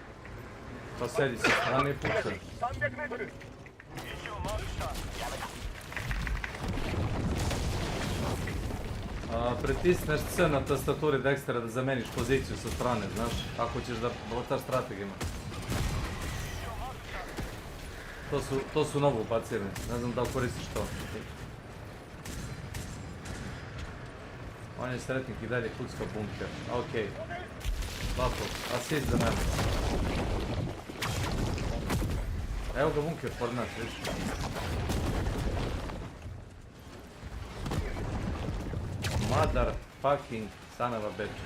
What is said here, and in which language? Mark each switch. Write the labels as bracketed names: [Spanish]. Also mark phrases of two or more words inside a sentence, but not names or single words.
[Serbian] Pa sedi sa strane i pucaj. [Japanese] 300 メートル。 [Serbian] Pritisneš C na tastaturi Dextera da zameniš poziciju sa strane, znaš, ako ćeš da botaš strategijama. To su novo ubacili, ne znam da li koristiš to. On je sretnik i dalje kucka bunker, okej. Lako, asist za mene. Evo ga bunker pored nas, vidiš. [English] Mother fucking son of a bitches.